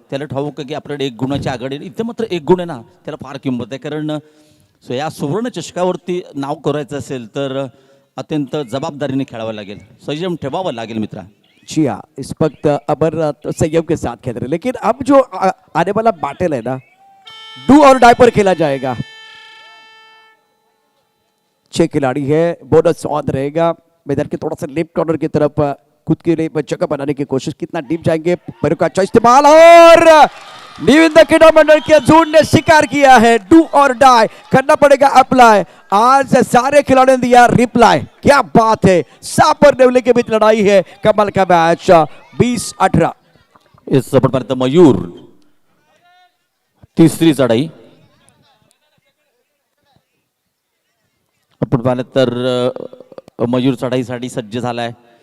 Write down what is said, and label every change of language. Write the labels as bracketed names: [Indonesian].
[Marathi] त्याला ठाऊक की आपल्याकडे 1 गुणाची आघाडी. इथे मात्र 1 गुण आहे ना, त्याला फार किंमत आहे. कारण या सुवर्ण चषकावरती नाव करायचं असेल तर अत्यंत जबाबदारीने खेळावं लागेल, संयम ठेवावा लागेल मित्रा. [Hindi] जी हाँ, इस वक्त अमर संयम के साथ खेल रहे, लेकिन अब जो आने वाला बैटल है ना, डू और डाई पर खेला जाएगा. 6 खिलाड़ी है, बोनस ऑन रहेगा. मैदान के थोड़ा सा लेफ्ट कॉर्नर की तरफ खुद के लिए जगह बनाने की कोशिश. कितना डीप जाएंगे, पैरों का अच्छा इस्तेमाल और निविंद क्रीडा मंडल के झुंड ने शिकार किया है. डू और डाई करना पड़ेगा अप्लाई. आज सारे खिलाड़ियों ने दिया रिप्लाई. क्या बात है, सांप और नेवले के बीच लड़ाई है. कमाल का मैच. 20-18. [Marathi] इस पर्यंत मयूर 3री चढाई आपण पाहिलं तर मयूर चढाईसाठी सज्ज झालाय.